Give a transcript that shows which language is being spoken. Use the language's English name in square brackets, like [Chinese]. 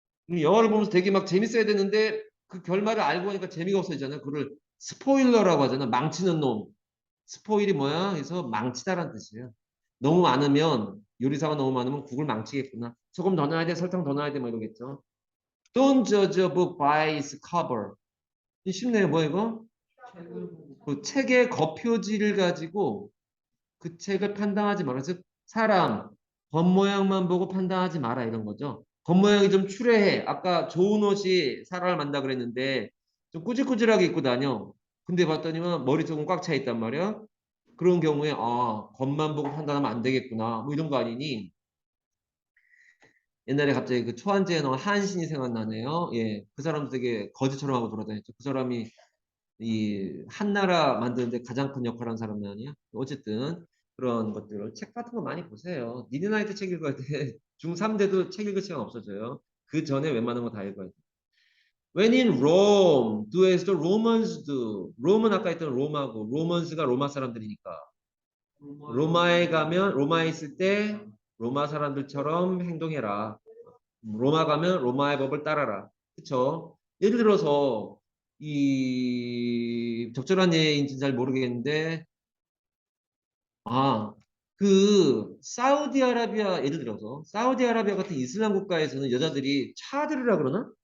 [Korean] 영화를 보면서 되게 막 재밌어야 되는데 그 결말을 알고 하니까 재미가 없어지잖아. 그걸 스포일러라고 하잖아. 망치는 놈. 스포일이 뭐야? 그래서 망치다라는 뜻이에요. 너무 많으면 요리사가 너무 많으면 국을 망치겠구나. 소금 더 넣어야 돼, 설탕 더 넣어야 돼, 뭐 이러겠죠. [English] Don't judge a book by its cover. [Korean] 쉽네요. 뭐 이거? 책을 보고 그 책의 겉표지를 가지고 그 책을 판단하지 마라. 즉 사람 겉모양만 보고 판단하지 마라 이런 거죠. 겉모양이 좀 추레해. 아까 좋은 옷이 사람을 만나 그랬는데 좀 꾸질꾸질하게 입고 다녀. 근데 봤더니만 머리 조금 꽉 차 있단 말이야. 그런 경우에 아 겉만 보고 판단하면 안 되겠구나. 뭐 이런 거 아니니. 옛날에 갑자기 그 초한지에 나온 한신이 생각나네요. 예, 그 사람도 되게 거지처럼 하고 돌아다녔죠. 그 사람이 이 한나라 만드는데 가장 큰 역할을 한 사람이 아니야? 어쨌든 그런 것들을 책 같은 거 많이 보세요. 니네 나이 때 책 읽어야 돼. 중3 돼도 책 읽을 시간 없어져요. 그 전에 웬만한 거 다 읽어야 돼. [English] When in Rome, do as the Romans do. [Korean] 롬은 아까 했던 로마고, 로먼스가 로마 사람들이니까. 로마에 가면, 로마에 있을 때 로마 사람들처럼 행동해라. 로마 가면 로마의 법을 따라라. 그쵸? 예를 들어서 이 적절한 예인지는 잘 모르겠는데 그 사우디아라비아 예를 들어서 사우디아라비아 같은 이슬람 국가에서는 여자들이 차드르라 그러나?